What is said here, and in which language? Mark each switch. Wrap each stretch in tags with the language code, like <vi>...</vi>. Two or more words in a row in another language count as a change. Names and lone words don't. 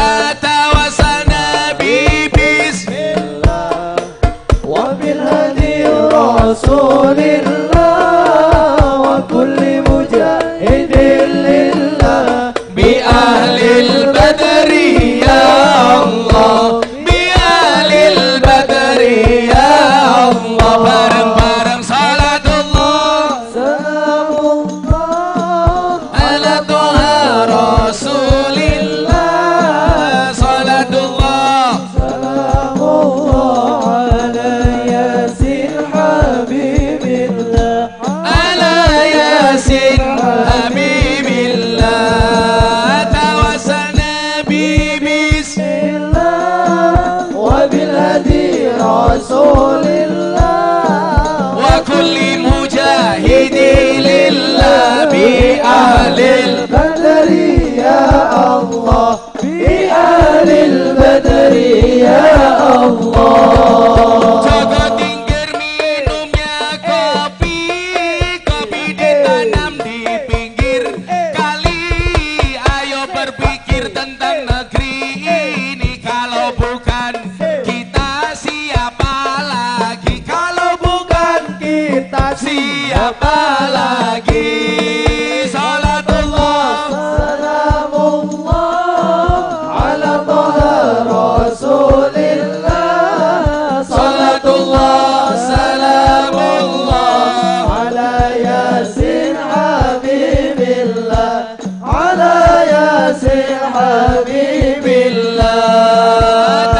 <ar>رسول الله وكل مجاهد لله بأهل البدر يا الله، بأهل البدر يا الله. Bareng-bareng صلاة الله سلام الله على طه رسول الله. صلاة الله سلام الله على يس حبيب الله، على يس حبيب الله. توسلنا ببسم الله وبالهادي رسول الله وكل مجاهد لله بأهل البدر يا الله، بأهل البدر يا الله.</ar> <id>Jaga Tingkir minumnya kopi, kopi ditanam di pinggir kali. Ayo berpikir tentang negeri ini. Kalau bukan kita siapa lagi? Kalau bukan kita siapa lagi?</id> <ar>صلاة الله سلام الله على طه رسول الله. صلاة الله سلام الله على يس حبيب الله، على يس حبيب الله.</ar>